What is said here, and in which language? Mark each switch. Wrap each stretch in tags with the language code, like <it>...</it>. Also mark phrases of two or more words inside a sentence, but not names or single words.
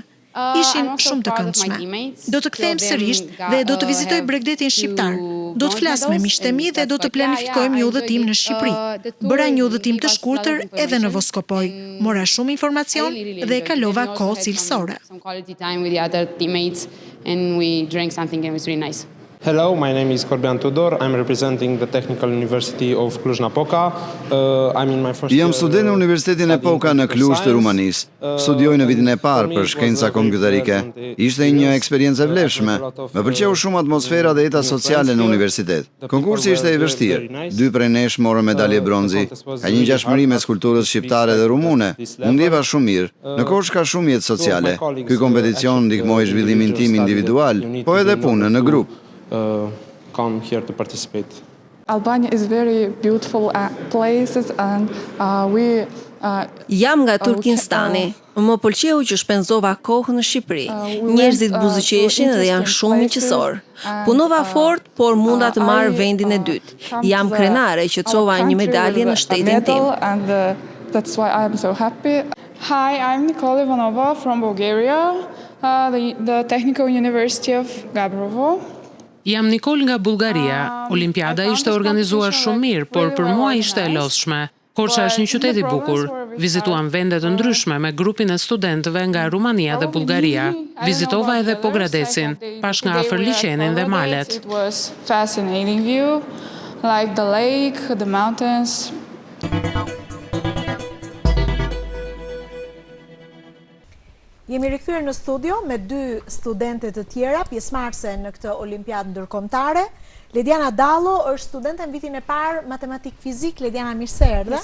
<sq>Ishin shumë të këndshme. Do të kthehem sërish dhe do të vizitoj Bregdetin shqiptar. Do të flas me miqtë e mi dhe do të planifikojmë një udhëtim në Shqipëri. Bëra një udhëtim të shkurtër edhe në Voskopoj. Mora shumë informacion dhe kalova kohë cilësore.</sq> <en>Hello, my name is Corbian Tudor. I'm representing the Technical University of Cluj-Napoca. I'm in my first year.</en> <sq>Jam student në Universitetin e Poka në Kluj të Rumanisë. Studioj në vitin e parë për shkenca kompjuterike. Ishte një eksperiencë e vlefshme. Më pëlqeu shumë atmosfera dhe jeta sociale në universitet. Konkursi ishte i vështirë. 2 prej nesh morën medalje bronzi. Ka një ngjashmëri mes kulturës shqiptare dhe rumune. Unë ndjeva shumë mirë. Në Korçë ka shumë jetë sociale. Ky kompeticion ndihmoi zhvillimin tim individual, po edhe punën në grup.</sq> <en>Come here to participate. Albania is very beautiful places and we</en> <sq>Jam nga Turkistani. Më pëlqeu që shpenzova kohë në Shqipëri. Njerëzit buzëqeshin dhe janë shumë miqësor. Punova fort, por munda të marr vendin e dytë. Jam krenare që çova një medalje në shtetin tim.</sq> <en>That's why I am so happy. Hi, I'm Nikola Ivanova from Bulgaria, the Technical University of Gabrovo.</en> <sq>Jam Nikol nga Bullgaria. Olimpiada ishte organizuar shumë mirë, por për mua ishte e lodhshme. Korça është një qytet i bukur. Vizituam vende të ndryshme me grupin e studentëve nga Rumania dhe Bullgaria. Vizitova edhe Pogradecin, pash nga afër liçenin dhe malet.</sq> <en>It was fascinating view, like the lake, the mountains.</en> <sq>Jemi rikthyer në studio me dy studente të tjera, pjesëmarrëse në këtë olimpiadë ndërkombëtare. Lediana Dallo është studente në vitin e parë matematik fizik. Lediana, mirë se erdhe.</sq>